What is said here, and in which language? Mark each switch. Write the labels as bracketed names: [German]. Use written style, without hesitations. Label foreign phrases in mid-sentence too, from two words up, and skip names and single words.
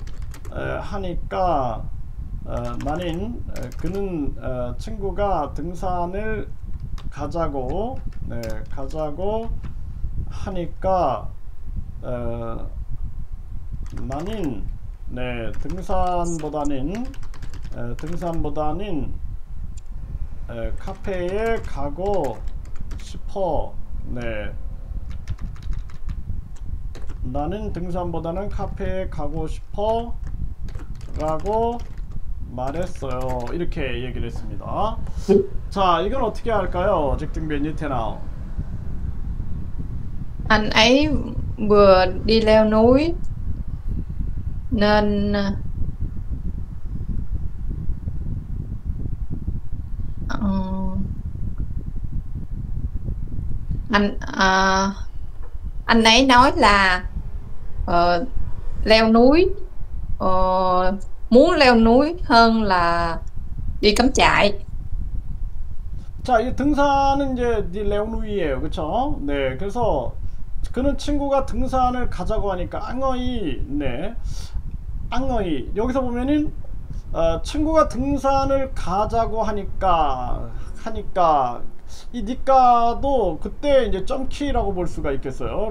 [Korean] 하니까 그는 친구가 등산을 가자고 하니까 나는 등산보다는 카페에 가고 싶어. 나는 등산보다는 카페에 가고 싶어 라고 말했어요. 이렇게 얘기를 했습니다. 자, 이건 어떻게 할까요? [Vietnamese] Dịch tiếng Việt như thế nào? Anh ấy vừa đi leo núi nên anh ấy nói là leo núi muốn leo núi hơn là đi cắm trại. [Korean] 자, 이 등산은 이제 레오누이예요, 그렇죠? 네, 그래서 그는 친구가 등산을 가자고 하니까 [Vietnamese] anh ấy, anh ấy [Korean] 여기서 보면은 친구가 등산을 가자고 하니까 이 니까도 그때 이제 점키라고 볼 수가 있겠어요.